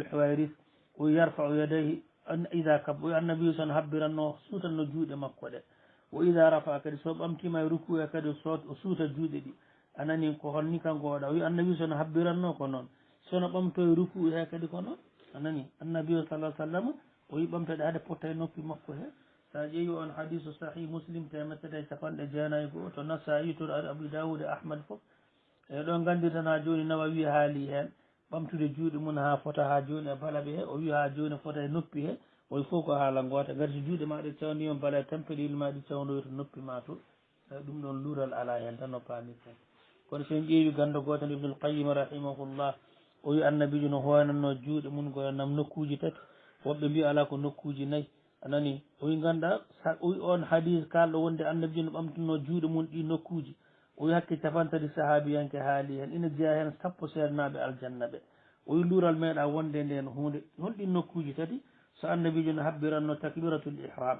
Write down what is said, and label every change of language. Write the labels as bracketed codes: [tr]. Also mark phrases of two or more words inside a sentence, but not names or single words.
[ff] huwayris o [ar] yarfau yadayhi ida kab [ff] o annabi o sono habbiranno suutanno juuɗe makko ɗe o [ar] ida rafa [ff] kadi so ɓamtima e ruku e kadi o suuta juuɗe ɗi anani ko holni kanko oɗa o wi annabi sono habbiranno ko noon sono ɓamto e ruku he kadi ko noon anani annabi o sallah sallam o wi ɓamtade haade potta e noppi makko he sa ƴeewi on hadisu sahih muslim temettede capanɗe jeenayyi goo to nasayi to abu dawud e ahmad foof e ɗo gandirtan ha joni nawawi haali hen ɓamtude juuɗe mum ha fota ha joni e balaɓe he o wi ha joni fota e noppi he oy fof ko haala goota gati so juuɗe ma ɗe cawnima bala tempeɗeli ma ɗi cawnoyi to noppi ma to ɗum ɗon luural ala hen tan no pamirten kono sen ƴeewi gando gotal ibnul qayyim rahimahullah o wi annabijo no hoynanno juuɗe mum ko nam nokkuji tati woɓɓe mbiya ala ko nokkuji nayyi anani o wi ganduɗa o wi on hadis kalɗo wonde annabijo no ɓamtanno juuɗe mum ɗi nokkuji o wi hakke capantati sahabiyanke haali hen ina jeeya hen sappo seednaɓe aljanna ɓe o wi luural meeɗa wonde nden hunde holɗi nokkuji tati so annabijo no habbiranno [ar] takbiratul ihram